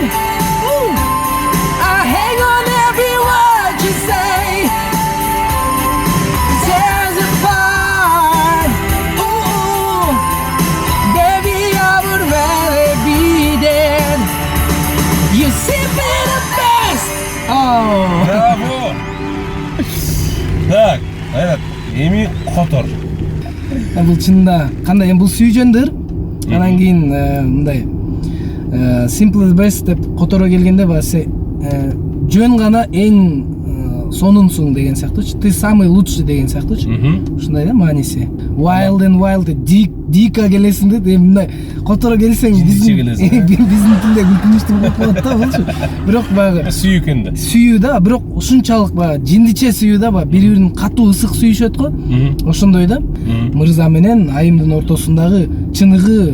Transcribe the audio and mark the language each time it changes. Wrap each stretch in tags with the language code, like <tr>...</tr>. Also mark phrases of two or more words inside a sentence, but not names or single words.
<en>Ooh, I hang on every word you say. It tears apart. Ooh, baby, I would rather be dead. You simply the best. Oh. Bravo.</en> <ky>Так, Айрат, эми котор. Бул чынында кандай бул сүйжөндөр. Анан кийин мындай</ky> <en>simple the best</en> <ky>деп которо келгенде баягы жөн гана эң сонунсуң деген сыяктуучу.</ky> <ru>Ты самый лучший</ru> <ky>деген сыяктуучу. Ушундай да мааниси.</ky> <en>Wild and wild</en> <ky>дика келесиң деп мындай которо келсең биздин тилде күлкүнүчтүү болуп калат да болчу. Бирок баягы Сүйүү экен да. сүйүү да, бирок ушунчалык баягы жиндиче сүйүү да, баягы бири-бирин катуу ысык сүйүшөт го. Ошондой да. Мырза менен айымдын ортосундагы чыныгы.</ky>